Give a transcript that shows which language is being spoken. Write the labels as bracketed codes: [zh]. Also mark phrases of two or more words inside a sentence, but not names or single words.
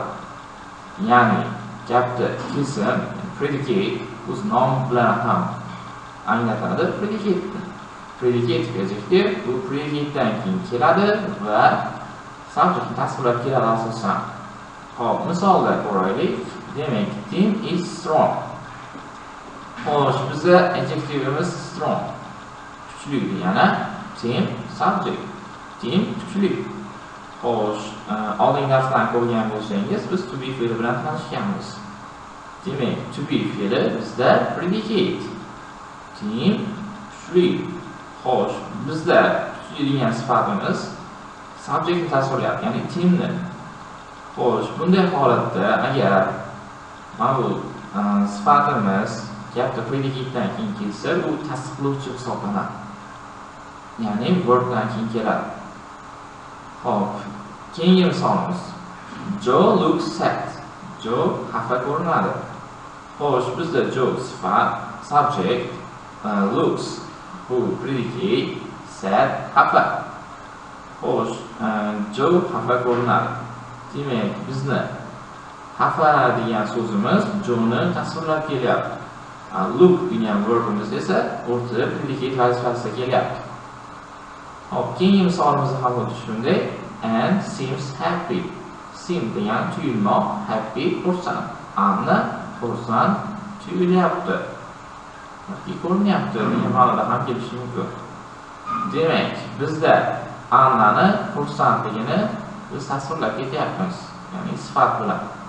[uz] Ya'ni gapda kesim, predicate o'z nomi bilan ham anglatadi. [en] Predicative adjective [uz] bu predicatedan keyin keladi va subjectni tasvirlab keladi asosan. Xo'p, misolda ko'raylik. Demak, [en] Tim is strong. [uz] Xo'sh, bizda adjectiveimiz strong, kuchli degani. Tim subject, Tim kuchli. Xo'sh, oldingi darsdan ko'rgan bo'lsangiz, biz [en] to be [uz] fe'li bilan tanishganmiz. Demak, [en] to be [uz] fe'li bizda predicate. Tim kuchli. Xo'sh, bizda kuchli degan sifatimiz subjectni tasvirlayapti, ya'ni Timni. Xo'sh, bunday holatda agar mana bu sifatimiz gapda predicatedan keyin kelsa, bu tasdiqlovchi hisoblanadi. Ya'ni verbdan keyin keladi. Xo'p, keyingi misolimiz. [en] Joe looks sad. [uz] Joe xafa ko'rinadi. Xo'sh, bizda Joe sifat, subject, looks bu predicate, sad, xafa. Xo'sh, Joe xafa ko'rinadi. Demak, bizni xafa degan so'zimiz Joe'ni tasvirlab kelyapti. Look degan verbimiz esa o'rtada predicate vazifasida kelyapti. Hop, keyingi misolimizni ham xuddi shunday. [en] And seems happy. [uz] Seem degan tuyulmoq, happy xursand. Anna xursand tuyulyapti. Yoki ko'rinyapti degan ma'noda ham kelishi mumkin. Demak, bizda Annani xursandligini biz tasvirlab ketyapmiz, ya'ni sifat bilan.